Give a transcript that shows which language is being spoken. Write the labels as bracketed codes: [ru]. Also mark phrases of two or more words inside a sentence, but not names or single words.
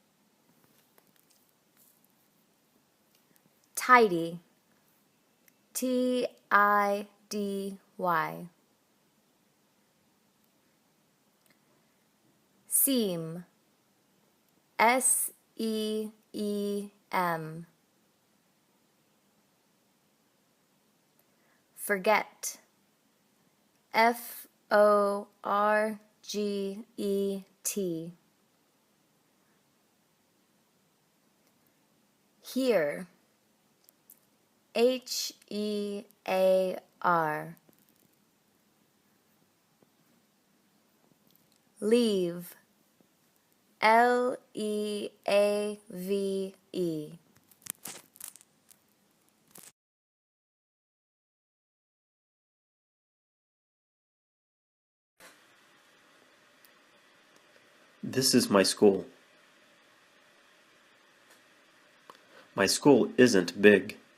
[en] Tidy. T-I-D-Y. Seam. S-E-E-M. Forget. F-O-R-G-E-T. Hear. H-E-A-R. Leave. L-E-A-V-E. This is my school. My school isn't big.